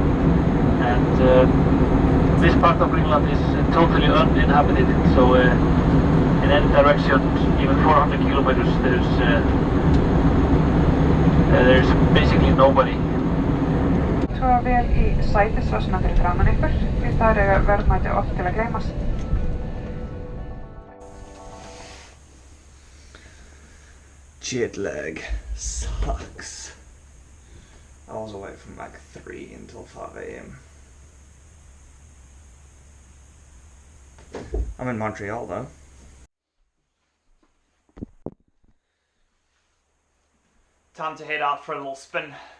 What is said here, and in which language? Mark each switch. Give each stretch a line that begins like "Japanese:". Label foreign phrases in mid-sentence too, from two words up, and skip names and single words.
English: And this part of Greenland is totally uninhabited, so in any direction, even 400 kilometers, there's basically nobody.
Icelandic: Svo vel í sætisvásuna fyrir framan ykkur, því það eru verðmæti oft til að gleymast.
English: Jet lag sucks. I was awake from like 3 until 5 AM. I'm in Montreal though. Time to head out for a little spin.